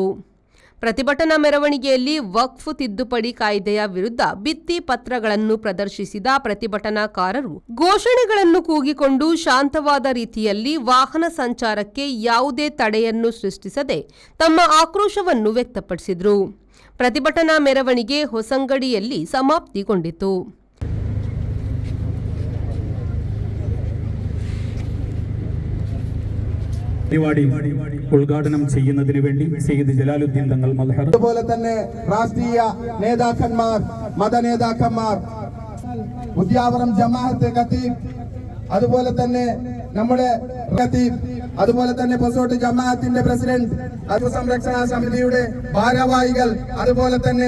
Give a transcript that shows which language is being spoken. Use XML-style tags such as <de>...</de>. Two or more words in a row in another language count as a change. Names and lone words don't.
<kn>ಪ್ರತಿಭಟನಾ ಮೆರವಣಿಗೆಯಲ್ಲಿ ವಕ್ಫ್ ತಿದ್ದುಪಡಿ ಕಾಯ್ದೆಯ ವಿರುದ್ಧ ಭಿತ್ತಿ ಪತ್ರಗಳನ್ನು ಪ್ರದರ್ಶಿಸಿದ ಪ್ರತಿಭಟನಾಕಾರರು ಘೋಷಣೆಗಳನ್ನು ಕೂಗಿಕೊಂಡು ಶಾಂತವಾದ ರೀತಿಯಲ್ಲಿ ವಾಹನ ಸಂಚಾರಕ್ಕೆ ಯಾವುದೇ ತಡೆಯನ್ನು ಸೃಷ್ಟಿಸದೆ ತಮ್ಮ ಆಕ್ರೋಶವನ್ನು ವ್ಯಕ್ತಪಡಿಸಿದರು. ಪ್ರತಿಭಟನಾ ಮೆರವಣಿಗೆ ಹೊಸಂಗಡಿಯಲ್ಲಿ ಸಮಾಪ್ತಿಗೊಂಡಿತು.</kn> <ml>ഉദ്ഘാടനം ചെയ്യുന്നതിന് വേണ്ടി സയ്യിദ് ജലാലുദ്ദീൻ തങ്ങൾ മൽഹർ, അതുപോലെ തന്നെ രാഷ്ട്രീയ നേതാക്കന്മാർ, മതനേതാക്കന്മാർ, ഉദ്യാവരം ജമാഅത്ത് ഖത്തീബ്, അതുപോലെ തന്നെ നമ്മുടെ ഖത്തീബ്, അതുപോലെ തന്നെ പൊസോട്ട് ജമാഅത്തിന്റെ പ്രസിഡന്റ്, വഖഫ് സംരക്ഷണാ സമിതിയുടെ ഭാരവാഹികൾ, അതുപോലെ തന്നെ</ml>